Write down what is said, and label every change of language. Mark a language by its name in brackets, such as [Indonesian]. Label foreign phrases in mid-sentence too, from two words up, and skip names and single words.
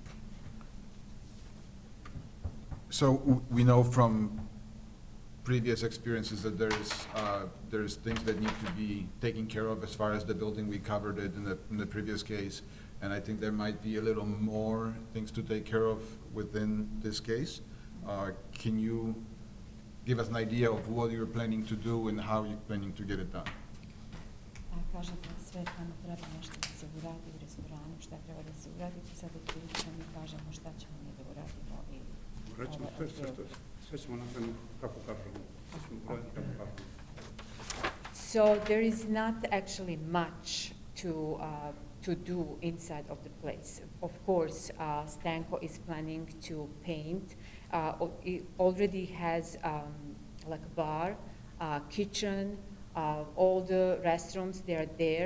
[English] So we know from previous experiences that there's things that need to be taken care of as far as the building. We covered it in the previous case, and I think there might be a little more things to take care of within this case. Can you give us an idea of what you're planning to do and how you're planning to get it done? [Serbian] Kažete sve tamo treba nešto da se uradi u restoranu, šta treba da se uradi, pa sad je prilika mi kažemo šta ćemo mi da uradimo i Rećemo sve ćemo napraviti kako kažemo. Sve ćemo uraditi kako kažemo. [English] So there is not actually much to do inside of the place. Of course, Stanko is planning to paint. It already has like a bar, kitchen, all the restrooms, they are there.